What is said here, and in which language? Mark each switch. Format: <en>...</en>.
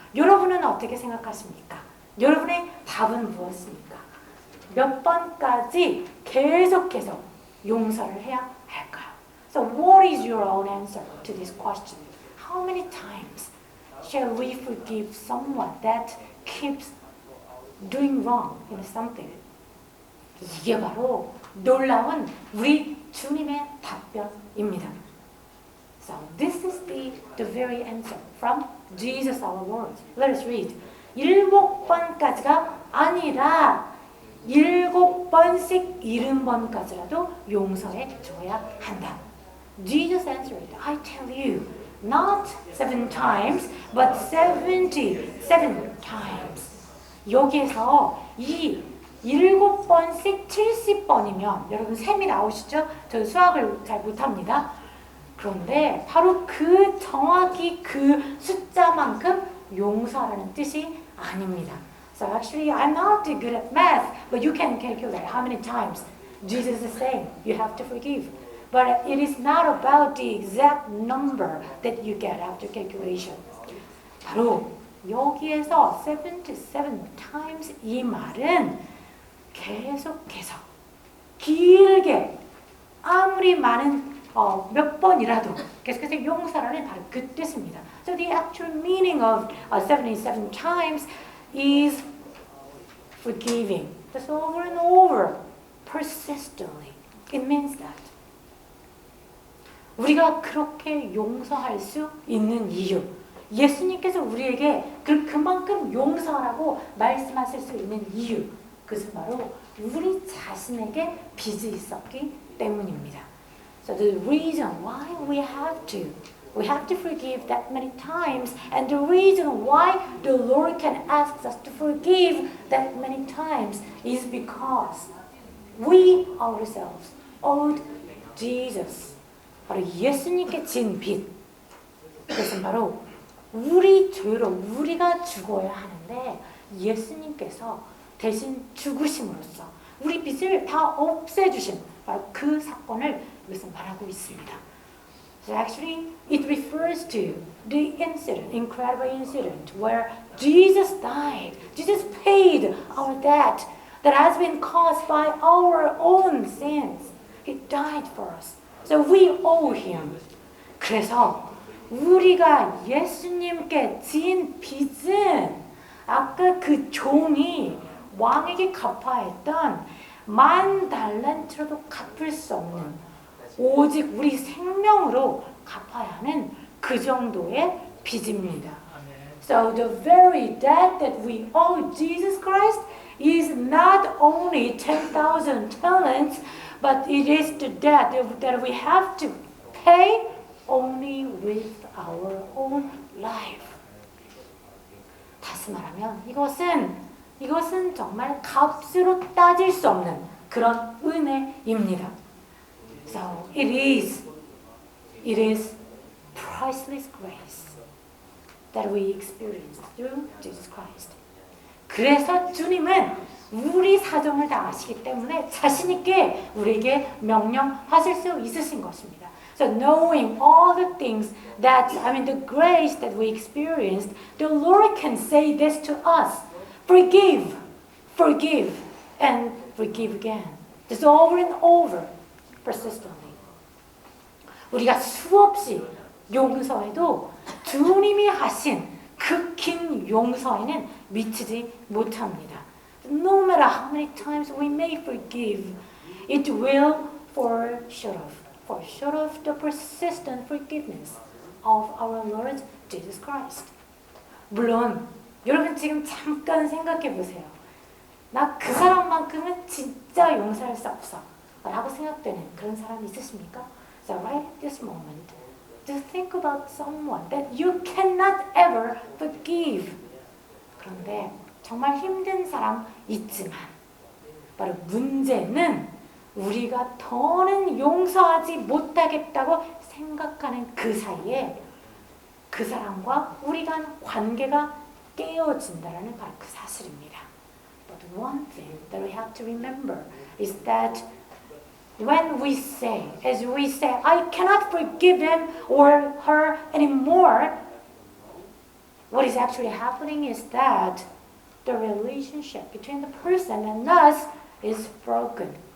<ko>여러분은 어떻게 생각하십니까? 여러분의 답은 무엇입니까? 몇 번까지 계속해서 용서를 해야 할까요?</ko> <en>So what is your own answer to this question? How many times shall we forgive someone that keeps doing wrong in something?</en> <ko>이게 바로 놀라운 우리 주님의 답변입니다.</ko> <en>So this is the very answer from Jesus our Lord. Let us read.</en> <ko>7번까지가 아니라 7번씩 70번까지라도 용서해 줘야 한다.</ko> <en>Jesus answered, I tell you, not 7 times, but 77 times.</en> <ko>여기에서 이 7번씩 70번이면 여러분 셈이 나오시죠? 저 수학을 잘 못합니다. 그런데 바로 정확히 그 숫자만큼 용서라는 뜻이 아닙니다.</ko> <en>So actually I'm not good at math, but you can calculate how many times Jesus is saying you have to forgive. But it is not about the exact number that you get after calculation.</en> <ko>바로 여기에서</ko> <en>77 times</en> <ko>이 말은 계속해서 길게 아무리 많은 몇 번이라도 계속해서 용서라는 바로 그 뜻입니다.</ko> <en>So the actual meaning of 77 times is forgiving. Just over and over, persistently. It means that.</en> <ko>우리가 그렇게 용서할 수 있는 이유. 예수님께서 우리에게 그만큼 용서하라고 말씀하실 수 있는 이유. 그것은 바로 우리 자신에게 빚이 있었기 때문입니다.</ko> <en>So the reason why we have to forgive that many times, and the reason why the Lord can ask us to forgive that many times is because we ourselves owed Jesus.</en> <ko>바로 예수님께 진 빚. 그것은 바로 우리 죄로 우리가 죽어야 하는데 예수님께서 대신 죽으심으로써 우리 빚을 다 없애주신 바로 그 사건을 여기서 말하고 있습니다.</ko> <en>So actually, it refers to the incident, incredible incident, where Jesus died. Jesus paid our debt that has been caused by our own sins. He died for us. So we owe him.</en> <ko>그래서 우리가 예수님께 진 빚은 아까 그 종이 왕에게 갚아야 했던 10,000달란트로도 갚을 수 없는 오직 우리 생명으로 갚아야 하는 그 정도의 빚입니다.</ko> <en>So the very debt that we owe Jesus Christ is not only 10,000 talents, but it is the debt that we have to pay only with our own life.</en> <ko>다시 말하면 이것은 정말 값으로 따질 수 없는 그런 은혜입니다.</ko> <en>So it is priceless grace that we experience through Jesus Christ.</en> <ko>그래서 주님은 우리 사정을 다 아시기 때문에 자신 있게 우리에게 명령하실 수 있으신 것입니다.</ko> <en>So knowing all the things the grace that we experienced, the Lord can say this to us. Forgive, and forgive again. Just over and over, persistently.</en> <ko>우리가 수없이 용서해도 주님이 하신 그 긴 용서에는 미치지 못합니다.</ko> <en>No matter how many times we may forgive, it will fall short of the persistent forgiveness of our Lord Jesus Christ.</en> <ko>물론 여러분 지금 잠깐 생각해 보세요. 나 그 사람만큼은 진짜 용서할 수 없어 라고 생각되는 그런 사람 있으십니까?</ko> <en>So right at this moment, to think about someone that you cannot ever forgive.</en> <ko>그런데 정말 힘든 사람 있지만 바로 문제는 우리가 더는 용서하지 못하겠다고 생각하는 그 사이에 그 사람과 우리 간 관계가 깨어진다는 바로 그 사실입니다.</ko> <en>But one thing that we have to remember is that when we say, as we say, I cannot forgive him or her anymore, what is actually happening is that the relationship between the person and us is broken.</en>